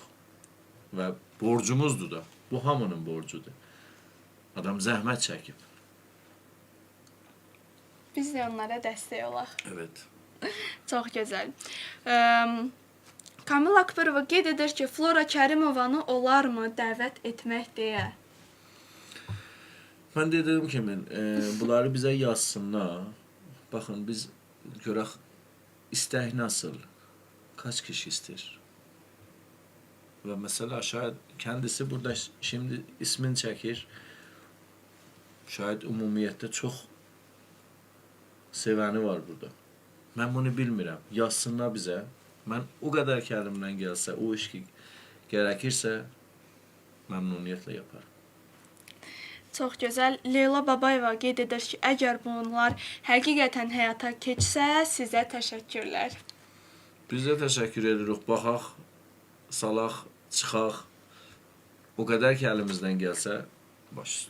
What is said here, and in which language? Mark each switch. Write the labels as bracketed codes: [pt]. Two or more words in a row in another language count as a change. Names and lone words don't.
[az] Və borcumuzdur da, bu hamının borcudur. Adam zəhmət çəkib. biz də onlara dəstək olaq. Evet. Çox gözəl. Kamil Akbarova qeyd edir ki, Flora Kərimovanı olarmı dəvət etmək deyə? [tr] Ben dediğim kimi bunları bize yazsınlar. Bakın biz görək istək nasıl, kaç kişi ister. Ve mesela şayet kendisi burada şimdi ismini çekir. Şayet umumiyette çok seveni var burada. Ben bunu bilmirəm. Yazsınlar bize. Ben o kadar kəlimdən gelse, o iş ki gerekirse memnuniyetle yaparım. [az] Çox gözəl. Leyla Babayeva qeyd edir ki, əgər bunlar həqiqətən həyata keçsə, sizə təşəkkürlər. Biz də təşəkkür edirik. Baxaq, salaq, çıxaq. O qədər ki əlimizdən gəlsə, baş üstə.